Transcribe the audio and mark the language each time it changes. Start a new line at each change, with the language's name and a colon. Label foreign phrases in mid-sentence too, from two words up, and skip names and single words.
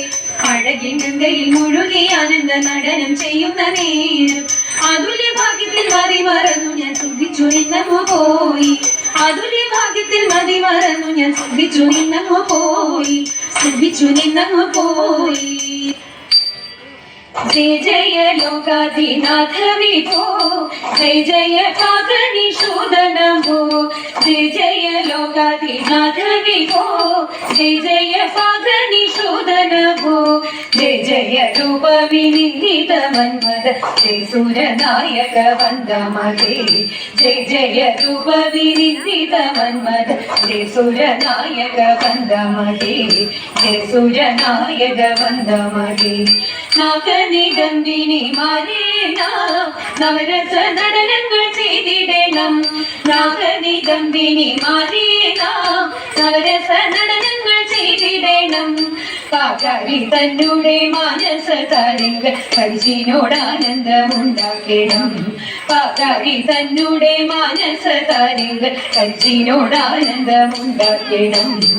Malayalam: അഴകിൻ ഗംഗയിൽ മുഴുകി ആനന്ദ നടനം ചെയ്യുന്ന നേരം അതുല്യ ഭാഗ്യത്തിൽ മതി മറന്നു ഞാൻ സുഖിച്ചു നിന്നങ്ങു പോയി. അതുല്യ ഭാഗ്യത്തിൽ മതി മറന്നു ഞാൻ സുഖിച്ചു നിന്നങ്ങു പോയി. സുഖിച്ചു നിന്നങ്ങു പോയി.
Sanskrit: जय जय लोकाधिनाथ विभो जय जय पापनिषूदन भो जय जय लोकाधिनाथ विभो जय जय पापनिषूदन भो जय जय रूप विनिन्दित मन्मद जय सूरनायक वन्दमते जय जय रूप विनिन्दित मन्मद जय सूरनायक वन्दमते जय सूरनायक वन्दमते
Malayalam: നാഗനിദംബിനി മാരേണ നവരസ നടനങ്ങൾ ചെയ്തിടണം നാഗനിദംബിനി മാരേണ നവരസ നടനങ്ങൾ ചെയ്തിടണം പാകാരി തന്നെ മാനസ താരങ്ങൾ പരിചിനോടാനന്ദമുണ്ടാക്കണം പാകാരി തന്നെ മാനസ താരങ്ങൾ പരിചിനോടാനന്ദമുണ്ടാക്കണം